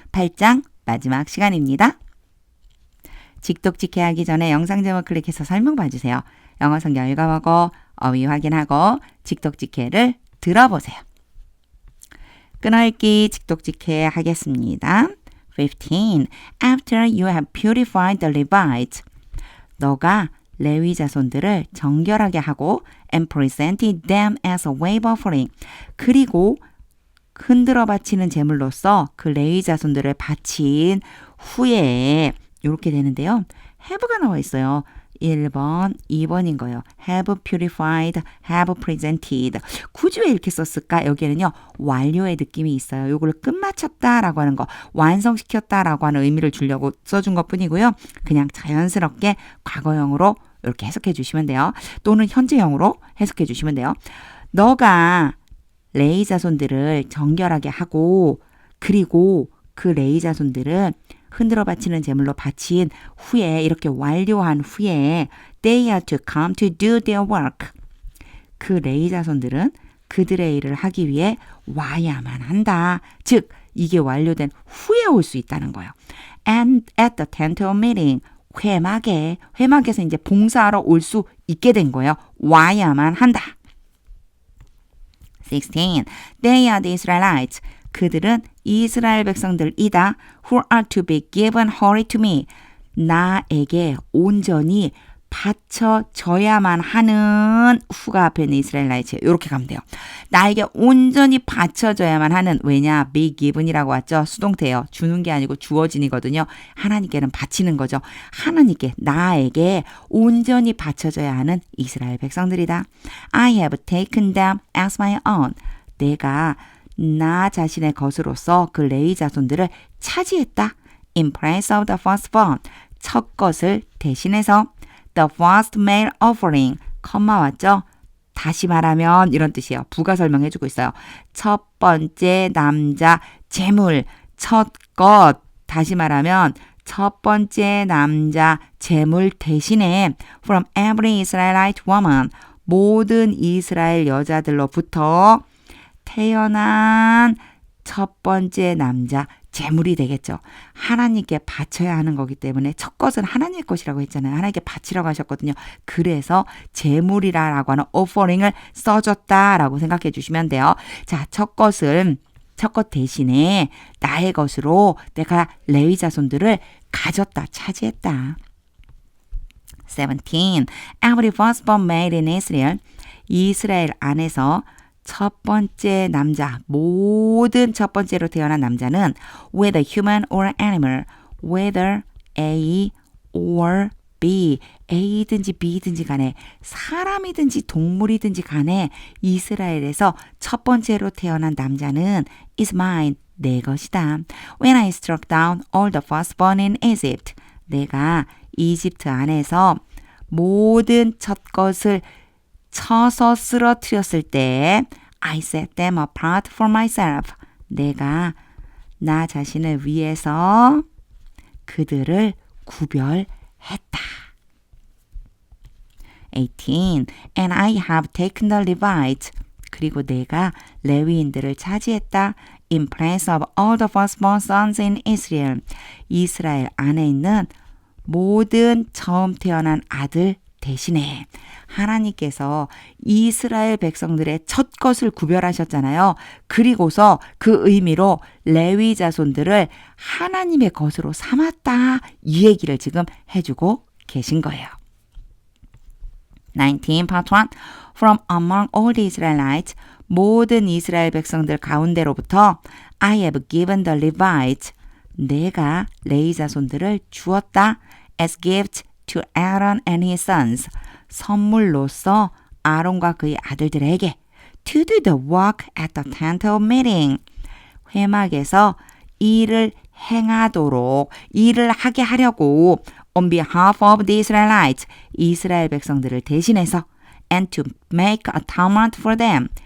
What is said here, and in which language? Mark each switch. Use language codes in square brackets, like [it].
[ko] 8장 마지막 시간입니다. 직독직해 하기 전에 영상 제목 클릭해서 설명 봐주세요. 영어 성경 읽어보고 어휘 확인하고 직독직해를 들어보세요. 끊어읽기 직독직해 하겠습니다. 15. [en] After you have purified the Levites. [ko] 너가 레위 자손들을 정결하게 하고 [en] and presented them as a wave offering. [ko] 그리고 흔들어 바치는 제물로서 그 레위 자손들을 바친 후에 이렇게 되는데요. have가 나와 있어요. 1번, 2번인 거예요. [en] have purified, have presented. [ko] 굳이 왜 이렇게 썼을까? 여기에는요. 완료의 느낌이 있어요. 요거를 끝마쳤다라고 하는 거, 완성시켰다라고 하는 의미를 주려고 써준 것뿐이고요. 그냥 자연스럽게 과거형으로 이렇게 해석해 주시면 돼요. 또는 현재형으로 해석해 주시면 돼요. 너가 레위 자손들을 정결하게 하고 그리고 그 레위 자손들은 흔들어 바치는 제물로 바친 후에 이렇게 완료한 후에 [en] they are to come to do their work. [ko] 그 레위 자손들은 그들의 일을 하기 위해 와야만 한다. 즉 이게 완료된 후에 올 수 있다는 거예요. [en] And at the tent of meeting. [ko] 회막에서 이제 봉사하러 올 수 있게 된 거예요. 와야만 한다. 16. [en] They are the Israelites. [ko] 그들은 이스라엘 백성들이다. [en] Who are to be given wholly to me. [ko] 나에게 온전히 바쳐져야만 하는 후가 앞에 있는 이스라엘라이츠. 이렇게 가면 돼요. 나에게 온전히 바쳐져야만 하는. 왜냐? be given이라고 왔죠. 수동태예요. 주는 게 아니고 주어진이거든요. 하나님께는 바치는 거죠. 하나님께 나에게 온전히 바쳐져야 하는 이스라엘 백성들이다. [en] I have taken them as my own. [ko] 내가 나 자신의 것으로서 그 레위 자손들을 차지했다. [en] In place of the firstborn. [ko] 첫 것을 대신해서 [en] the first male offering. [ko] 컴마 왔죠? 다시 말하면 이런 뜻이에요. 부가 설명해주고 있어요. 첫 번째 남자 제물. 첫 것. 다시 말하면 첫 번째 남자 제물 대신에 [en] from every Israelite woman. [ko] 모든 이스라엘 여자들로부터 태어난 첫 번째 남자 제물이 되겠죠. 하나님께 바쳐야 하는 거기 때문에 첫 것은 하나님의 것이라고 했잖아요. 하나님께 바치라고 하셨거든요. 그래서 제물이라고 하는 offering을 써줬다라고 생각해 주시면 돼요. 자, 첫 것 대신에 나의 것으로 내가 레위 자손들을 가졌다, 차지했다. 17. [en] Every firstborn made in Israel. [ko] 이스라엘 안에서 첫 번째 남자, 모든 첫 번째로 태어난 남자는 [en] whether human or animal, whether A or B, [ko] A든지 B든지 간에 사람이든지 동물이든지 간에 이스라엘에서 첫 번째로 태어난 남자는 [en] is mine, [ko] 내 것이다. [en] When I struck down all the firstborn in Egypt, [ko] 내가 이집트 안에서 모든 첫 것을 쳐서 쓰러뜨렸을 때 [en] I set them apart for myself. [ko] 내가 나 자신을 위해서 그들을 구별했다. 18. [en] And I have taken the Levites. [ko] 그리고 내가 레위인들을 차지했다. [en] In place of all the firstborn sons in Israel. [ko] 이스라엘 안에 있는 모든 처음 태어난 아들 대신에 하나님께서 이스라엘 백성들의 첫 것을 구별하셨잖아요. 그리고서 그 의미로 레위 자손들을 하나님의 것으로 삼았다. 이 얘기를 지금 해주고 계신 거예요. [en] 19. Part 1. From among all the Israelites. [ko] 모든 이스라엘 백성들 가운데로부터 [en] I have given the Levites. [ko] 내가 레위 자손들을 주었다. [en] As gift to Aaron and his sons. [ko] 선물로서 아론과 그의 아들들에게 [en] to do the work at the tent of meeting. [ko] 회막에서 일을 행하도록 일을 하게 하려고 [en] on behalf of the Israelites. [ko] 이스라엘 백성들을 대신해서 [en] and to make atonement for them.